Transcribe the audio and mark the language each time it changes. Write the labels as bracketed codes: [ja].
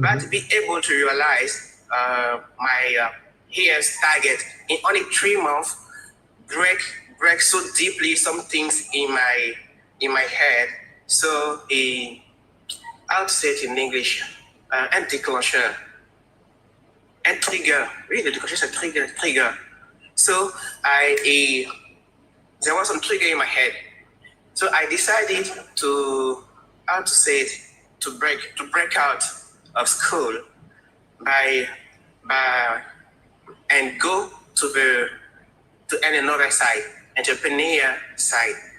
[en] But to be able to realize my year's target in only 3 months, break so deeply some things in my head. So how to say it in English? [fr] Un déclencheur, un trigger. Oui, le déclencheur c'est trigger. [en] So there was some trigger in my head. So I decided to, how to say it, to break out of school and go to another side, entrepreneur side.